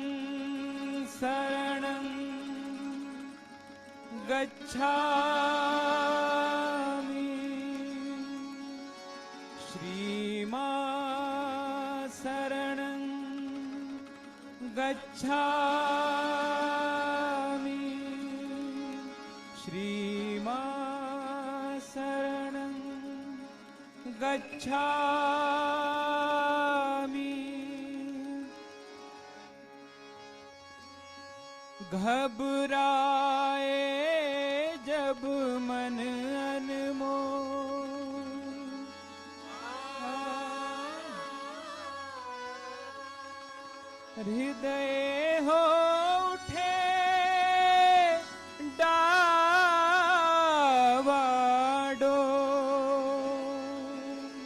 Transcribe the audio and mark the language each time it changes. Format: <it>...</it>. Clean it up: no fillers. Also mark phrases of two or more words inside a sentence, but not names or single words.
<sa>शरणं गच्छामि श्रीमां शरणं गच्छामि श्रीमां शरणं गच्छामि।</sa> <hi>घबराए जब मन अनमोल, हृदय हो उठे डावाडोल।</hi>